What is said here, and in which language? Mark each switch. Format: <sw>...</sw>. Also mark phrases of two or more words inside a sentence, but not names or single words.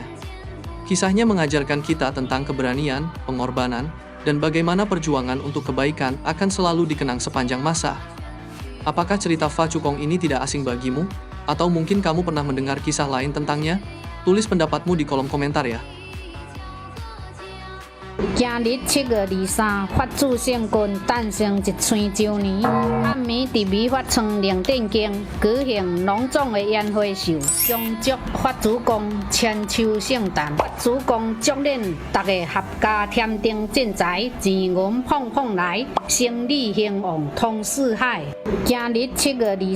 <id>Kisahnya mengajarkan kita tentang keberanian, pengorbanan, dan bagaimana perjuangan untuk kebaikan akan selalu dikenang sepanjang masa. Apakah cerita Fa Chukong ini tidak asing bagimu? Atau mungkin kamu pernah mendengar kisah lain tentangnya? Tulis pendapatmu di kolom komentar ya.</id> <nan>今日7月23，法主圣君诞生1千周年。暗暝伫美法村灵殿宫举行隆重的宴会秀，恭祝法主公千秋圣诞。法主公祝恁大家合家添丁进财，钱银碰碰来，生意兴旺通四海。今日7月23。</nan>